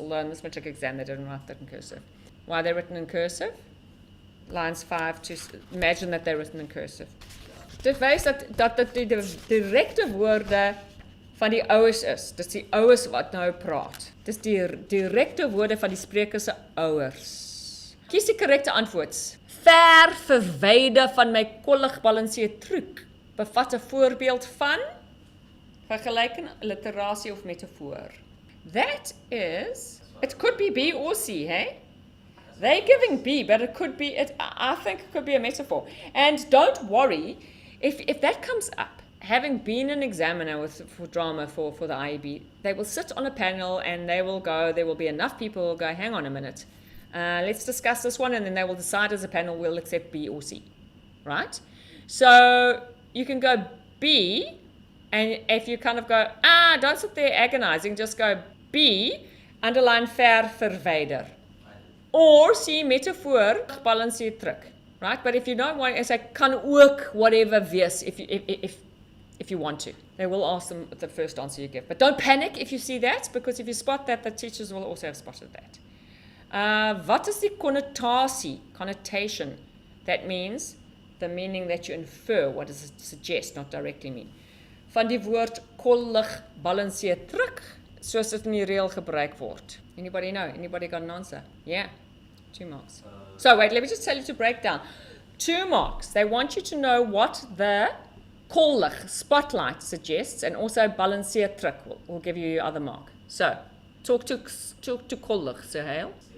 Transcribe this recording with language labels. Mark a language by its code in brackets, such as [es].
[en] Although in this matric exam they didn't write that in cursive. Why are they written in cursive? Lines 5 to... Imagine that they're written in cursive. [af] Dit wys dat die direkte woorde van die ouers is. Dis die ouers wat nou praat. Dis die direkte woorde van die spreker se ouers. Kies die korrekte antwoord. Ver verwyder van my kollig balanseer truc. Bevat 'n voorbeeld van vergelyking, alliterasie of metafoor. [en] That is, it could be B or C, hey? They're giving B, but it could be, I think it could be a metaphor. And don't worry, if that comes up, having been an examiner for drama for the IEB, they will sit on a panel and they will go, there will be enough people who will go, hang on a minute, let's discuss this one, and then they will decide as a panel, we'll accept B or C, right? So you can go B, and if you kind of go, don't sit there agonizing, just go B, underline ver verwyder. Or C, metafoor, balanceer truc, right? But if you don't want, it's like, kan ook whatever wees, if if you want to. They will ask them the first answer you give. But don't panic if you see that, because if you spot that, the teachers will also have spotted that. Wat is die connotation? That means the meaning that you infer. What does it suggest, not directly mean? [af] Van die woord kollig balanseer terug, soos dit in die reël gebruik word. [en] Anybody know? Anybody got an answer? Yeah, 2 marks. So wait, let me just tell you to break down. 2 marks. They want you to know what the kollig, spotlight, suggests, and also balanseer terug will give you your other mark. So, talk to kollig, Suhail.